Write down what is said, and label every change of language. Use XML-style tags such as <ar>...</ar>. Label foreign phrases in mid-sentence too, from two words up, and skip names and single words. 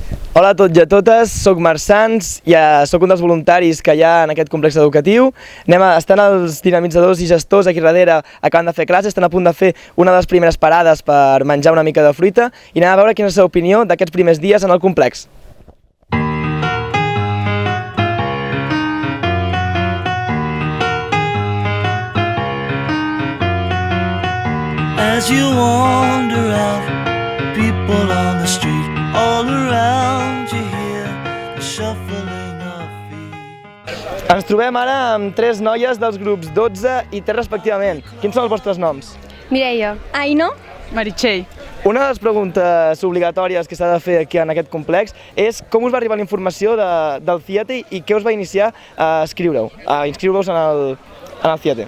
<ca>Hola a tots i a totes, soc Marc Sans, soc un dels voluntaris que hi ha en aquest complex educatiu. Estan els dinamitzadors i gestors aquí darrere, acabant de fer classes, estan a punt de fer una de les primeres parades per menjar una mica de fruita i anem a veure quina és la seva opinió d'aquests primers dies en el complex.</ca> <en>As you wander out, people on the street, all around you hear the shuffling of feet.</en> <ca>Ens trobem ara amb tres noies dels grups 12 i 3 respectivament. Quins són els vostres noms? Mireia. Aino. Meritxell. Una de les preguntes obligatòries que s'ha de fer aquí en aquest complex és com us va arribar la informació del CIATE i què us va iniciar a inscriure-vos en el CIATE?</ca>